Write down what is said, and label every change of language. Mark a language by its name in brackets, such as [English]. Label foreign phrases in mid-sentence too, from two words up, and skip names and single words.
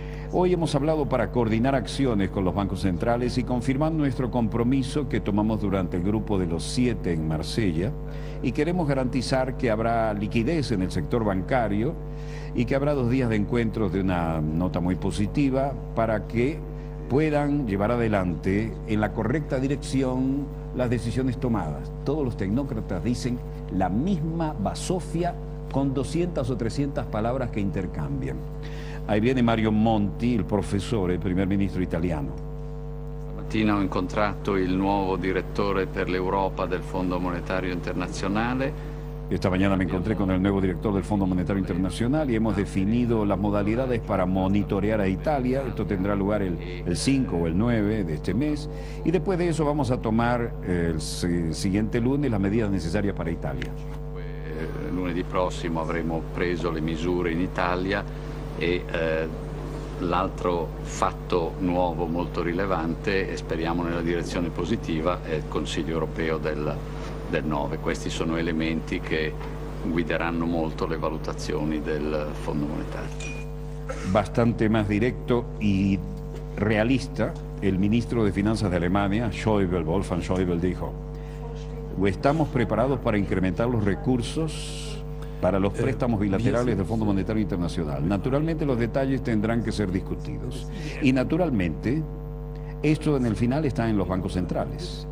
[Spanish] Hoy hemos hablado para coordinar acciones con los bancos centrales y confirmar nuestro compromiso que tomamos durante el grupo de los 7 en Marsella, y queremos garantizar que habrá liquidez en el sector bancario y que habrá 2 días de encuentros de una nota muy positiva para que puedan llevar adelante en la correcta dirección las decisiones tomadas. Todos los tecnócratas dicen la misma basofia con 200 o 300 palabras que intercambian. Ahí viene Mario Monti, [Italian] il professore, il primer ministro italiano. Stamattina ho incontrato il nuovo direttore per l'Europa del Fondo Monetario Internazionale. [Spanish] Esta mañana me encontré con el nuevo director del Fondo Monetario Internacional y hemos definido las modalidades para monitorear a Italia. Esto tendrá lugar el 5 o el 9 de este mes. Y después de eso vamos a tomar el siguiente lunes las medidas necesarias para Italia. [Italian] Lunedì prossimo avremo preso le misure in Italia e l'altro fatto nuovo molto rilevante, e speriamo nella direzione positiva, è il Consiglio europeo del 9. Questi sono elementi che guideranno molto le valutazioni del Fondo Monetario. [Spanish] Bastante más directo y realista, el ministro de Finanzas de Alemania, Schäuble, Wolfgang Schäuble, dijo: estamos preparados para incrementar los recursos para los préstamos bilaterales del Fondo Monetario Internacional. Naturalmente los detalles tendrán que ser discutidos. Y naturalmente, esto en el final está en los bancos centrales.